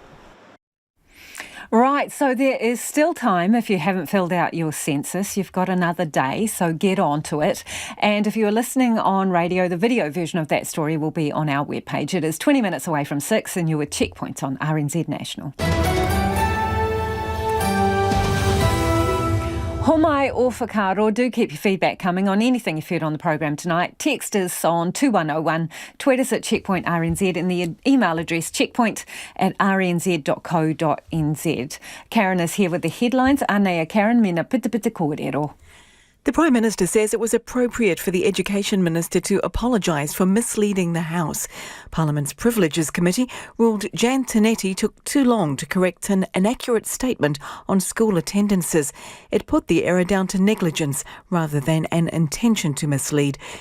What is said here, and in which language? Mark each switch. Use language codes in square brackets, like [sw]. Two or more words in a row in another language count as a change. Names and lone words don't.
[en] Right, so there is still time if you haven't filled out your census. You've got another day, so get on to it. And if you're listening on radio, the video version of that story will be on our webpage. It is 20 minutes away from 6 and you're with Checkpoint on RNZ National. [mi] Homai o whakaro, [en] do keep your feedback coming on anything you've heard on the program tonight. Text us on 2101, tweet us at Checkpoint RNZ and the email address checkpoint@rnz.co.nz. Karen is here with the headlines. [mi] Anea Karen, mena pita pita kōrero. [en] The Prime Minister says it was appropriate for the Education Minister to apologise for misleading the House. Parliament's Privileges Committee ruled Jan Tinetti took too long to correct an inaccurate statement on school attendances. It put the error down to negligence rather than an intention to mislead.